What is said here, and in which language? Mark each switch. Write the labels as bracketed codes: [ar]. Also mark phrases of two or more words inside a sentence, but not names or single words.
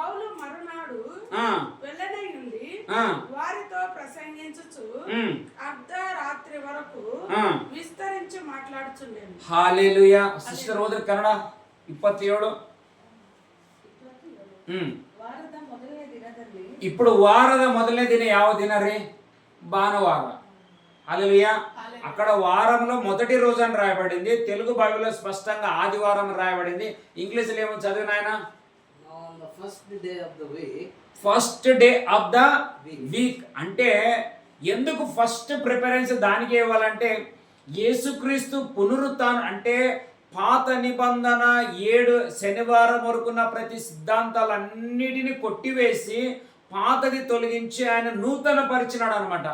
[te] వారితో ప్రసంగించుచు అర్ధరాత్రి వరకు విస్తరించి మాట్లాడుచుండెను. హల్లెలూయా. సిస్టర్ ఓదర్ కన్నడ 27. [kn] ఇప్పుడు ವಾರದ ಮೊದಲನೇ ದಿನ ಯಾವ ದಿನ ರೀ? [te] భానువార. హల్లెలూయా. అక్కడ వారంలో మొదటి రోజు అని రాయబడింది. తెలుగు బైబిల్లో స్పష్టంగా ఆదివారం రాయబడింది. ఇంగ్లీష్లో ఏమో చదివిన ఆయన? [en] first day of the week. [te] అంటే ఎందుకు [en] first preference [te] దానికి ఇవ్వాలంటే, యేసుక్రీస్తు పునరుత్థానం అంటే పాత నిబంధన 7 శనివారం వరకున్న ప్రతి సిద్ధాంతాలన్నిటిని కొట్టివేసి పాతది తొలగించి ఆయన నూతన పరిచినాడు అనమాట.